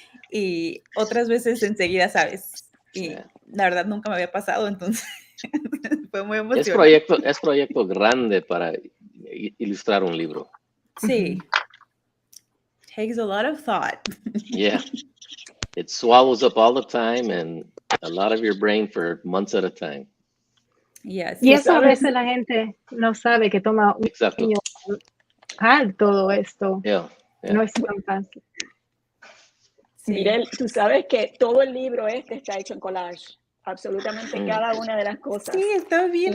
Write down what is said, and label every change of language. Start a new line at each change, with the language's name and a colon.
Spanish: Y otras veces enseguida sabes. Y la verdad nunca me había pasado, entonces fue muy emocionante. Es proyecto grande para ilustrar un libro. Sí.
English: Takes a lot of thought. Yeah. It swallows up all the time and a lot of your brain for months at a time. Yes.
Spanish: Y eso a veces la gente no sabe que toma un año todo esto. No es tan fácil. Sí. Mirel, tú sabes que todo el libro está hecho en collage. Absolutamente cada una de las cosas. Sí, está bien.